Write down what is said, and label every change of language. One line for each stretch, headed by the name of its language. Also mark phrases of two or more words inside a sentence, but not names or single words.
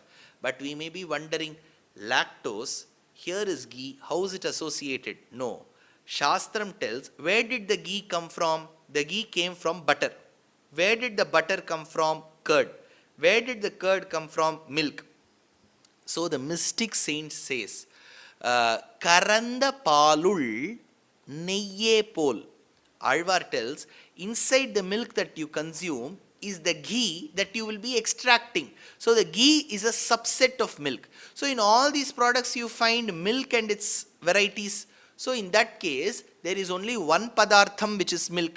English: But we may be wondering, lactose, here is ghee, how is it associated? No. Shastram tells, where did the ghee come from? The ghee came from butter. Where did the butter come from? Curd. Where did the curd come from? Milk. So the mystic saint says,
Tamil: கறந்த பாலுள் நெய்யே போல்.
English: Alvar tells, inside the milk that you consume is the ghee that you will be extracting. So the ghee is a subset of milk. So in all these products you find milk and its varieties. So in that case, there is only one padartham, which is milk.